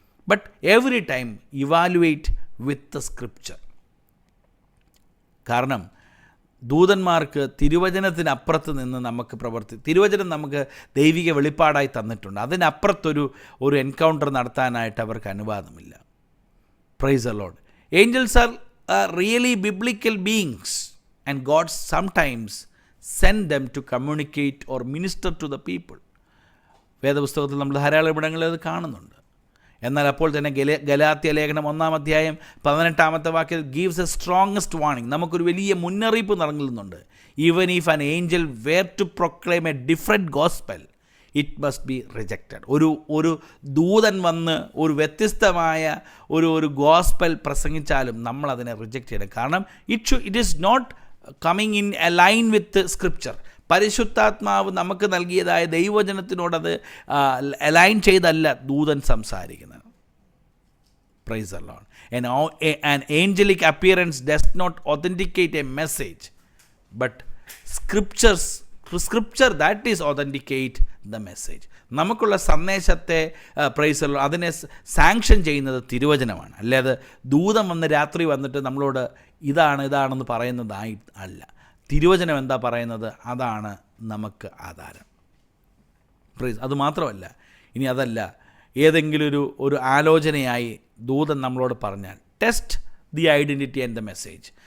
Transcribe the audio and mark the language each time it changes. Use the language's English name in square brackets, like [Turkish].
[English] But every time evaluate with scripture. [Malayalam] കാരണം ദൂതന്മാർക്ക് തിരുവചനത്തിനപ്പുറത്ത് നിന്ന് നമുക്ക് തിരുവചനം നമുക്ക് ദൈവിക വെളിപ്പാടായി തന്നിട്ടുണ്ട്. അതിനപ്പുറത്തൊരു എൻകൗണ്ടർ നടത്താനായിട്ട് അവർക്ക് അനുവാദമില്ല. [English] Praise the Lord. Angels are really biblical beings, and God sometimes send them to communicate or minister to the people. [Malayalam] വേദപുസ്തകത്തിൽ നമ്മൾ ധാരാളം ഇടങ്ങളിൽ അത് കാണുന്നുണ്ട്. എന്നാൽ അപ്പോൾ തന്നെ ഗലാത്യ ലേഖനം 1-ാം അധ്യായം 18-ാമത്തെ വാക്യത്തിൽ [English] gives a strongest warning, [Malayalam] നമുക്കൊരു വലിയ മുന്നറിയിപ്പ് നൽകുന്നുണ്ട്. [English] Even if an angel were to proclaim a different gospel, it must be rejected. [Malayalam] ഒരു ദൂതൻ വന്ന് ഒരു വ്യത്യസ്തമായ ഒരു ഗോസ്പൽ പ്രസംഗിച്ചാലും നമ്മളതിനെ റിജക്റ്റ് ചെയ്യണം. [English] കാരണം it is not coming in align with scripture. [Malayalam] പരിശുദ്ധാത്മാവ് നമുക്ക് നൽകിയതായ ദൈവവചനത്തിനോടത് അലൈൻ ചെയ്തല്ല ദൂതൻ സംസാരിക്കുന്നത്. [English] Praise the Lord. An angelic appearance does not authenticate a message, but scripture that is authenticate the message. [Malayalam] നമുക്കുള്ള സന്ദേശത്തെ പ്രൈസ് അതിനെ സാങ്ഷൻ ചെയ്യുന്നത് തിരുവചനമാണ്. അല്ലാതെ ദൂതൻ വന്ന് രാത്രി വന്നിട്ട് നമ്മളോട് ഇതാണെന്ന് പറയുന്നതായി അല്ല. തിരുവചനം എന്താ പറയുന്നത്, അതാണ് നമുക്ക് ആധാരം. പ്രൈസ്. അതുമാത്രമല്ല, ഇനി അതല്ല, ഏതെങ്കിലും ഒരു ആലോചനയായി ദൂതൻ നമ്മളോട് പറഞ്ഞാൽ [English] Test the identity and the message.